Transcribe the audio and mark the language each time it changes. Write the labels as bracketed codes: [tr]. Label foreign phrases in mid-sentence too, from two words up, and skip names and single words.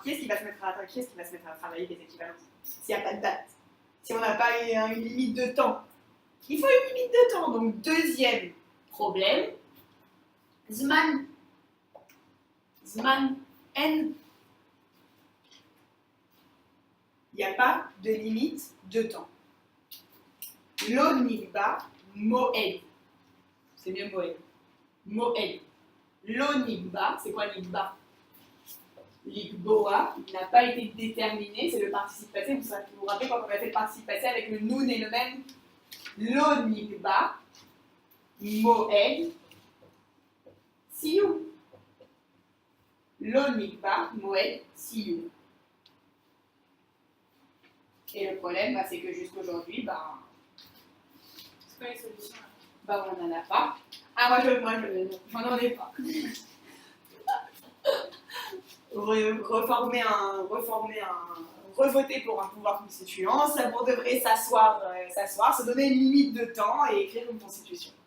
[fr] Qui est-ce qui va se mettre à travailler les équivalences? S'il n'y a pas de date, si on n'a pas une limite de temps. Il faut une limite de temps. Donc, deuxième problème, Zman, N. Il n'y a pas de limite de temps. [he] לא נקבע מועד. [fr] C'est mieux moed. Moed. [he] לא נקבע, [fr] c'est quoi nigba? Ligboa, il n'a pas été déterminé, c'est le participe passé. Vous vous rappelez quand on a fait le participe passé avec le noun et le même? [he] לא נקבע מועד סיום. לא נקבע מועד סיום. [fr] Et le problème, c'est que jusqu'aujourd'hui, c'est quoi les solutions? On n'en a pas. Ah, moi, j'en ai pas. Revoter pour un pouvoir constituant, ça devrait s'asseoir, se donner une limite de temps et écrire une constitution.